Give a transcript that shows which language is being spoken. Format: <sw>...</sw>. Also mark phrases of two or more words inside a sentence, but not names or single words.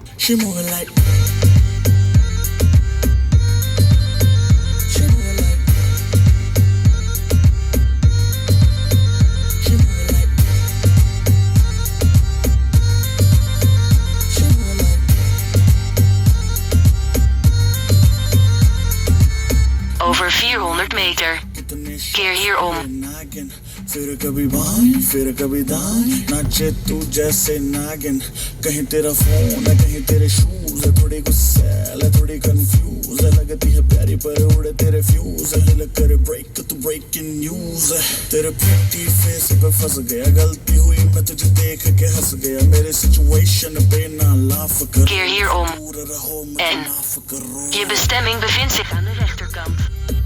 <en>She moving like. She moving like. She moving like. She moving like.</en> <nl>Over 400 meter. Keer hierom.</nl> <hi>फिर कभी बाएं फिर कभी दाएं नाचे तू जैसे नागिन कहीं तेरा फोन है कहीं तेरे शूज है थोड़ी गुस्सैल है थोड़ी कंफ्यूज है लगती है प्यारी पर उड़े तेरे फ्यूज है दिल करे ब्रेक तू</hi> <en>breaking news</en> <hi>है तेरे</hi> <en>pretty face</en> <hi>पे फंस गया गलती हुई मैं तुझे देख के हंस गया मेरे सिचुएशन पे ना लाफ कर</hi> <nl>Keer hierom.</nl> <hi>दूर रहो</hi> <nl>En</nl> <hi>मत माफ करो</hi> <nl>je bestemming bevindt zich aan de rechterkant.</nl>